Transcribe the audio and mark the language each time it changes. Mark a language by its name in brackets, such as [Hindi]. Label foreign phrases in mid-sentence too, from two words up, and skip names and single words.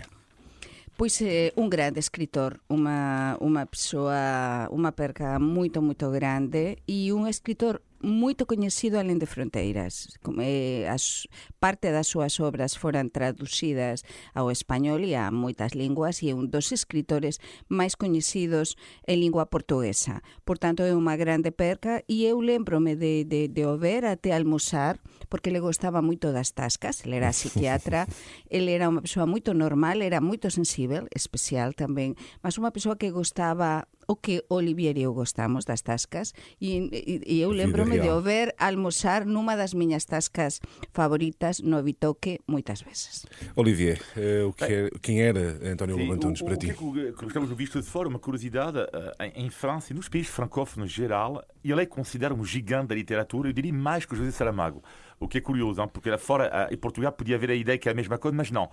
[Portuguese] Pois um grande escritor, uma pessoa, uma perca muito, muito grande e um escritor muito conhecido além de fronteiras. [Galician] Parte das súas obras foram traducidas ao espanhol e a moitas linguas e é un dos escritores máis coñecidos en lingua portuguesa. Portanto, é unha grande perca e eu lembrome de o ver até almoçar, porque le gostaba moito das tascas, ele era psiquiatra, ele era unha persoa moito normal, era moito sensível, especial tamén, mas unha persoa que gostaba o que Olivier e eu gostamos das tascas e eu lembrome de o ver almoçar numa das miñas tascas favoritas no Bitoque moitas veces. [Portuguese] Olivier, quem era António Lobo Antunes para ti? O que gostamos do Visto de Fora, uma curiosidade, em França e nos países francófonos em geral, ele é considerado um gigante da literatura, eu diria mais que o José Saramago. O que é curioso, porque lá fora, em Portugal, podia haver a ideia que é a mesma coisa, mas não.